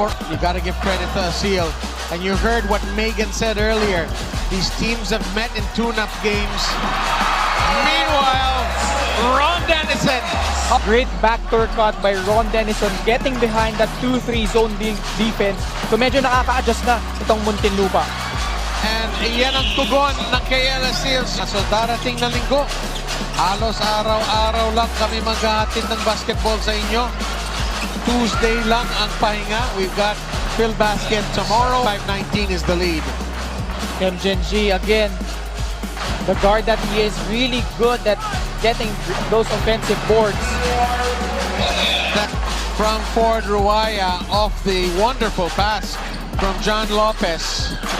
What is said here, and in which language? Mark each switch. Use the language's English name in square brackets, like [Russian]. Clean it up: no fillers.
[English] You got to give credit to Aseel. And you heard what Megan said earlier. These teams have met in tune-up games. Meanwhile, Ron Dennison. Great backdoor cut by Ron Dennison, getting behind that 2-3 zone defense. [Filipino] So medyo nakaka-adjust na itong Muntinlupa. [English] And [Filipino] yan ang tugon ng KL Aseel. So darating na linggo, halos araw-araw lang kami maghahatid ng basketball sa inyo. Tuesday lang ang pahinga. [English] We've got Phil Basket tomorrow. 5-19 is the lead. MJAS again, the guard that he is really good at getting those offensive boards. That from Ford Ruaya off the wonderful pass from John Lopez.